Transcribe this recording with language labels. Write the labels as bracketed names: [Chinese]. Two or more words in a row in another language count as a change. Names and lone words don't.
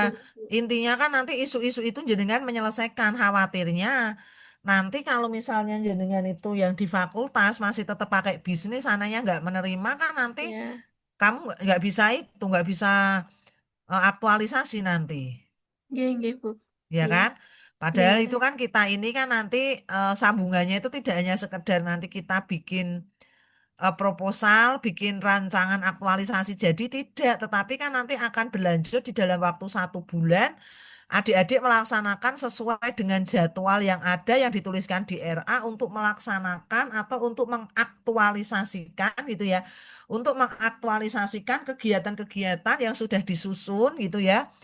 [Indonesian] intinya kan nanti isu-isu itu jenengan menyelesaikan khawatirnya. Nanti kalau misalnya jenengan itu yang di fakultas masih tetap pakai bisnis, anaknya nggak menerima kan nanti Ya, kamu nggak bisa itu, nggak bisa aktualisasi nanti, [Javanese] nggih, nggih, Bu. [Indonesian] ya Iya, kan? iya, Padahal itu kan kita ini kan nanti sambungannya itu tidak hanya sekedar nanti kita bikin proposal, bikin rancangan aktualisasi jadi tidak, tetapi kan nanti akan berlanjut di dalam waktu 1 bulan. Adik-adik melaksanakan sesuai dengan jadwal yang ada yang dituliskan di RA untuk melaksanakan atau untuk mengaktualisasikan gitu ya, untuk mengaktualisasikan kegiatan-kegiatan yang sudah disusun gitu ya